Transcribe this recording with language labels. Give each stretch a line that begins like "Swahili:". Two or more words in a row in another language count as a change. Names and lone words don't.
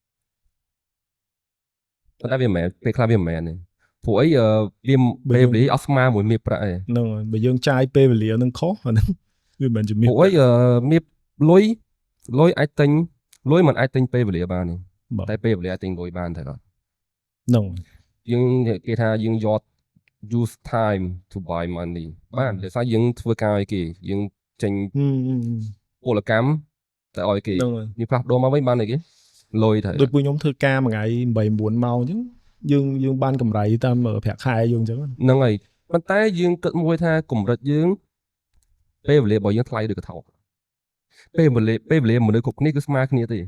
Khmer: ប៉ុន្តែវាមិនមែនពេលខ្លះវាមិនមែនទេព្រោះអីវាពេលវេលាអត់ស្មើមួយមេប្រាក់ទេ ហ្នឹងហើយបើយើងចាយពេលវេលានឹងខុសអាហ្នឹងវាមិនជាមេ ព្រោះអីមេលុយអាចទិញលុយមិនអាចទិញពេលវេលាបានទេតែពេលវេលាអាចទិញលុយបានតែអត់ ហ្នឹង យើងគេថាយើងយក
English: use time to buy money
Khmer: បានដោយសារយើងធ្វើការឲ្យគេយើងចេញពលកម្មតែឲ្យគេយើងផ្លាស់ប្ដូរមកវិញបានអីគេលុយទៅ ដូចពួកខ្ញុំធ្វើការមួយថ្ងៃ 8-9 ម៉ោងអញ្ចឹងយើងបានកម្រៃតាមប្រាក់ខែយើងអញ្ចឹង ហ្នឹងហើយប៉ុន្តែយើងគិតមួយថាកម្រិតយើងពេលវេលារបស់យើងថ្លៃឬក៏ថោកពេលវេលាមនុស្សគ្រប់គ្នាគឺស្មើគ្នាទេ